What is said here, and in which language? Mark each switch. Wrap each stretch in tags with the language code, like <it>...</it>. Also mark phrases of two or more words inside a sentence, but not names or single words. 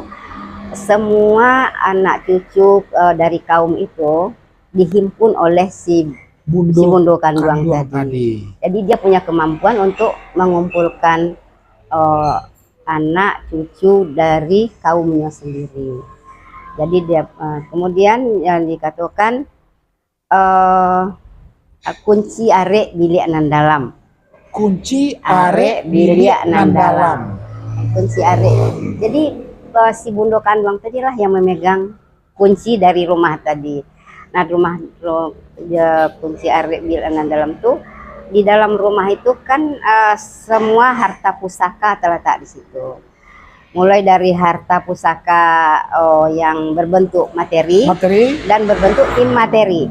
<id>Semua anak cucu dari kaum itu dihimpun oleh si Bundo Kanduang tadi. Jadi dia punya kemampuan untuk mengumpulkan anak cucu dari kaumnya sendiri. Jadi dia kemudian yang dikatakan</id> <min>kunci arek bilik nan dalam. Kunci arek bilik nan dalam. Kunci arek.</min> <id>Jadi si Bundo Kanduang tadi lah yang memegang kunci dari rumah tadi. Nah,</id> <min>kunci arek bilik nan dalam tuh,</min> <id>di dalam rumah itu kan semua harta pusaka terletak di situ. Mulai dari harta pusaka yang berbentuk materi dan berbentuk imateri.</id>